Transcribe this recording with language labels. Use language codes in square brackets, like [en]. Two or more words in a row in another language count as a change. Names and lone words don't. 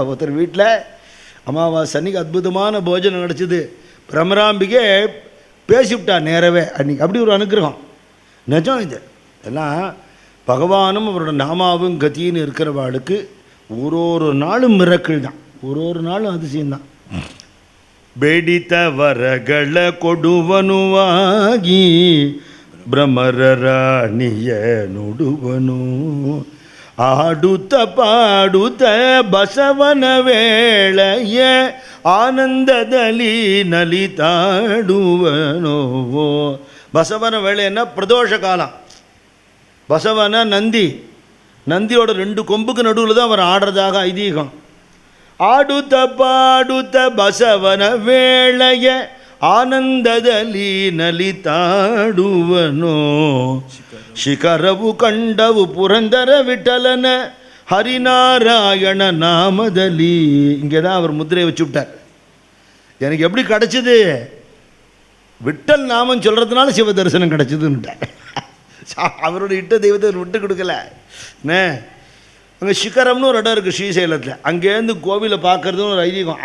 [ta] ஒருத்தர் வீட்டில் அமாவாசை அன்றைக்கி அற்புதமான போஜனம் கிடச்சிது. பிரமராம்பிகே பேசிவிட்டா நேரவே அன்றைக்கி. அப்படி ஒரு அனுகிரகம் நிஜம். இது எல்லாம் பகவானும் அவரோட நாமாவும் கத்தின்னு இருக்கிறவாளுக்கு ஒரு நாளும் மிரக்கிள் தான், ஒரு நாளும் அதிசயம்தான். [kn] ಬೇಡಿತ ವರಗಳ ಕೊಡುವನುವಾಗಿ ಭ್ರಮರ ರಾಣಿಯ ನುಡುವನು. ಆಡುತ್ತ ಪಾಡುತ್ತ ಬಸವನ ವೇಳೆಯ ಆನಂದದಲ್ಲಿ ನಲಿತಾಡುವನೋ. ಬಸವನ ವೇಳೆಯನ್ನು ಪ್ರದೋಷ ಕಾಲ, [ta] பசவன நந்தி, நந்தியோட 2 கொம்புக்கு நடுவில் தான் அவர் ஆடுறதாக ஐதீகம். [kn] ಆಡುತ್ತ ಪಾಡುತ್ತ ಬಸವನ ವೇಳೆಯ ಆನಂದದಲ್ಲಿ ನಲಿತಾಡುವನೋ, ಶಿಖರವು ಕಂಡವು ಪುರಂದರ ವಿಠಲನ ಹರಿನಾರಾಯಣ ನಾಮದಲಿ. [ta] இங்கே தான் அவர் முத்திரையை வச்சு விட்டார். எனக்கு எப்படி கிடச்சிது? விட்டல் நாமம் சொல்கிறதுனால சிவ தரிசனம் கிடச்சிதுன்னுட்டார். அவருடைய இட்ட தெய்வத்தை விட்டு கொடுக்கல. என்ன அங்கே சிகரம்னு ஒரு இடம் இருக்குது ஸ்ரீசைலத்தில், அங்கேருந்து கோவிலை பார்க்குறதுன்னு ஒரு ஐதீகம்.